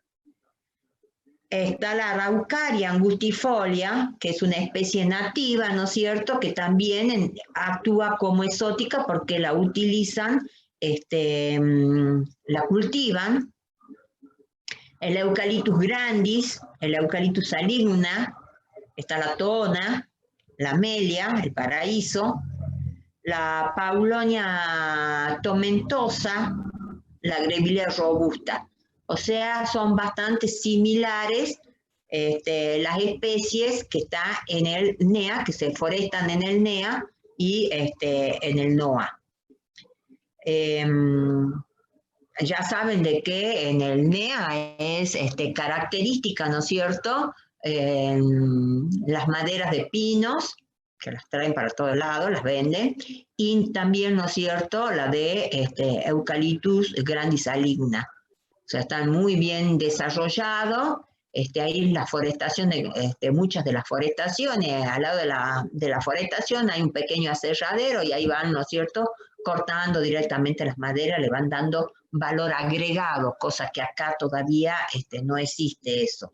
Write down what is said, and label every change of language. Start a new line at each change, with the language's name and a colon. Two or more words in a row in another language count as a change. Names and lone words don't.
Spanish: Está la Araucaria angustifolia, que es una especie nativa, ¿no es cierto?, que también actúa como exótica porque la utilizan, la cultivan. El Eucalyptus grandis, el Eucalyptus saligna, está la tona, la amelia, el paraíso, la Paulonia tomentosa, la Grevillea robusta. O sea, son bastante similares las especies que están en el NEA, que se forestan en el NEA y en el NOA. Ya saben de que en el NEA es característica, ¿no es cierto?, las maderas de pinos, que las traen para todos lados, las venden, y también, ¿no es cierto?, la de Eucalyptus grandis saligna. O sea, están muy bien desarrollados. Ahí la forestación, muchas de las forestaciones, al lado de la forestación hay un pequeño aserradero y ahí van, ¿no es cierto?, cortando directamente las maderas, le van dando valor agregado, cosa que acá todavía no existe eso.